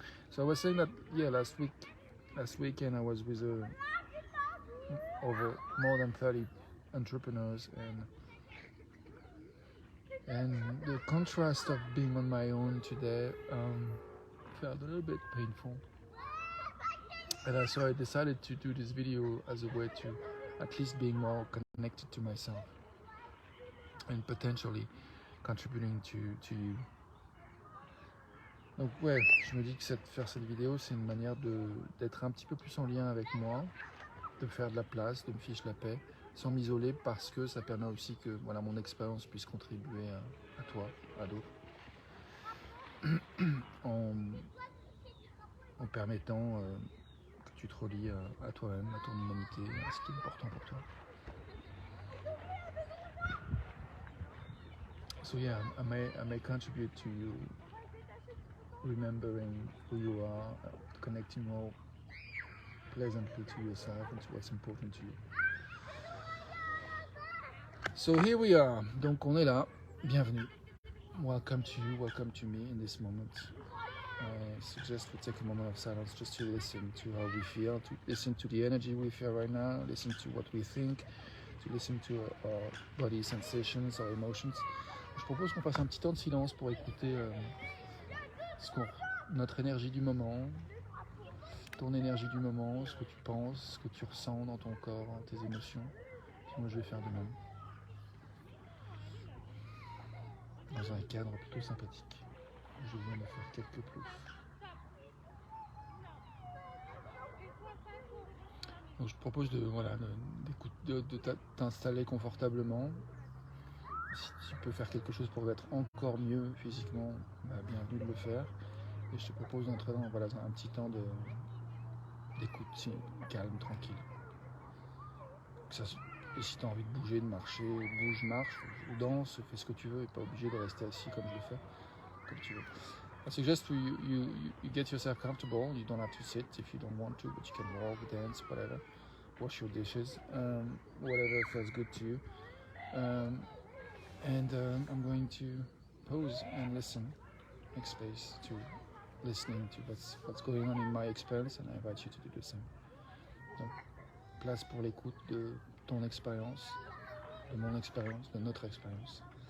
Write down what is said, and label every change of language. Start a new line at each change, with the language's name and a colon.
English: So I was saying that, yeah, last weekend I was with over more than 30 entrepreneurs, and the contrast of being on my own today felt a little bit painful. And so I decided to do this video as a way to at least being more connected to myself and potentially contributing to you.
French: Donc ouais, je me dis que faire cette vidéo, c'est une manière d'être un petit peu plus en lien avec moi, de faire de la place, de me fiche la paix, sans m'isoler, parce que ça permet aussi que mon expérience puisse contribuer à toi, à d'autres, en permettant que tu te relies à toi-même, à ton humanité, à ce qui est important pour toi.
English: So yeah, I may contribute to you remembering who you are, connecting more pleasantly to yourself and to what's important to you. So here we are.
French: Donc on est là. Bienvenue.
English: Welcome to you, welcome to me in this moment. I suggest we take a moment of silence just to listen to how we feel, to listen to the energy we feel right now, listen to what we think, to listen to our body sensations, our emotions.
French: Je propose qu'on fasse un petit temps de silence pour écouter notre énergie du moment, ton énergie du moment, ce que tu penses, ce que tu ressens dans ton corps, dans tes émotions. Puis moi je vais faire de même. Dans un cadre plutôt sympathique. Je viens de faire quelques ploufs. Donc je te propose de t'installer confortablement. Si tu peux faire quelque chose pour être encore mieux physiquement, bienvenue de le faire. Et je te propose d'entrer dans un petit temps d'écoute calme, tranquille. Et si tu as envie de bouger, de marcher, bouge, marche, ou danse, fais ce que tu veux, et pas obligé de rester assis comme je le fais, comme tu veux.
English: I suggest you get yourself comfortable. You don't have to sit if you don't want to, but you can walk, dance, whatever. Wash your dishes, whatever feels good to you. I'm going to pause and listen, make space to listening to what's going on in my experience, and I invite you to do the same.
French: Donc, place pour l'écoute de ton expérience, de mon expérience, de notre expérience.